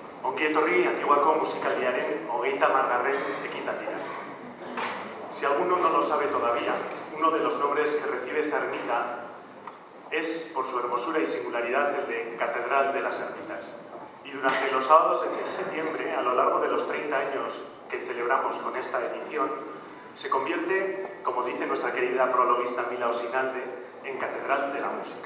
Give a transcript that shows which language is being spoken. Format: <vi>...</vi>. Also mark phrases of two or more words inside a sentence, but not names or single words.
<eu>Ongi etorri Antiguako musikaldiaren 30. ekitaldira.</eu> <es>Si alguno no lo sabe todavía, uno de los nombres que recibe esta ermita es, por su hermosura y singularidad, el de Catedral de las Ermitas. Y durante los sábados de septiembre, a lo largo de los 30 años que celebramos con esta edición, se convierte, como dice nuestra querida prologuista Mila Osinalde, en Catedral de la Música.</es>